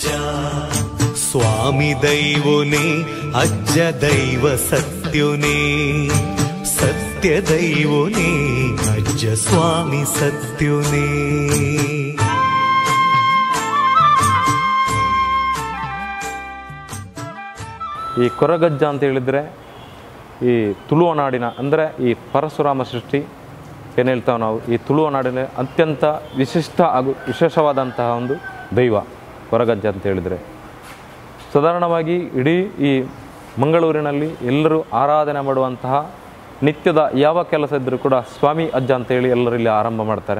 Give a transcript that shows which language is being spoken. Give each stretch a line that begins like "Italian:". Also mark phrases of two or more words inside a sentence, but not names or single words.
Tulu: ಸ್ವಾಮಿ ದೈವೋನೇ ಅಜ್ಜ ದೈವ ಸತ್ಯೋನೇ, ಸತ್ಯ ದೈವೋನೇ ಅಜ್ಜ ಸ್ವಾಮಿ ಸತ್ಯೋನೇ.
Kannada: ಈ ಕೊರಗಜ್ಜ ಅಂತ ಹೇಳಿದರೆ ಈ ತುಳುವನಾಡಿನ ಅಂದರೆ ಈ ಪರಶುರಾಮ ಸೃಷ್ಟಿ ಏನು ಹೇಳ್ತಾವೆ ನಾವು, ಈ ತುಳುವನಾಡಿನ ಅತ್ಯಂತ ವಿಶಿಷ್ಟ ಹಾಗೂ ವಿಶೇಷವಾದಂತಹ ಒಂದು ದೈವ ಕೊರಗಜ್ಜ ಅಂತ ಹೇಳಿದರೆ. ಸಾಧಾರಣವಾಗಿ ಇಡೀ ಈ ಮಂಗಳೂರಿನಲ್ಲಿ ಎಲ್ಲರೂ ಆರಾಧನೆ ಮಾಡುವಂತಹ ನಿತ್ಯದ ಯಾವ ಕೆಲಸ ಇದ್ದರೂ ಕೂಡ ಸ್ವಾಮಿ ಅಜ್ಜ ಅಂತೇಳಿ ಎಲ್ಲರೂ ಇಲ್ಲಿ ಆರಂಭ ಮಾಡ್ತಾರೆ.